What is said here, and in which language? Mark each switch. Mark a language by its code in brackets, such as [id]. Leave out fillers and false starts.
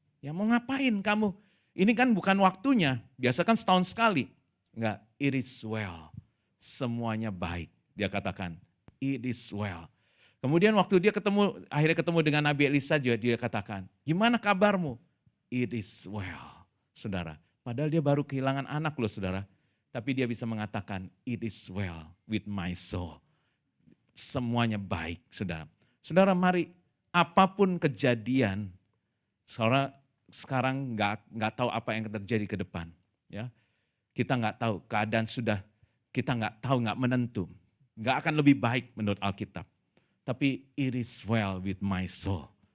[id] Ya mau ngapain kamu? Ini kan bukan waktunya. Biasa kan setahun sekali. [en] Enggak, it is well. Semuanya baik. Dia katakan, it is well. [id] Kemudian waktu dia akhirnya ketemu dengan Nabi Elisa juga dia katakan, gimana kabarmu? It is well, saudara. Padahal dia baru kehilangan anak loh saudara. Tapi dia bisa mengatakan, it is well with my soul. Semuanya baik, saudara. Saudara mari, apapun kejadian, saudara sekarang nggak tahu apa yang terjadi ke depan. Ya, kita nggak tahu, keadaan sudah, kita nggak tahu, nggak menentu. Nggak akan lebih baik menurut Alkitab. [en] Tapi it is well with my soul.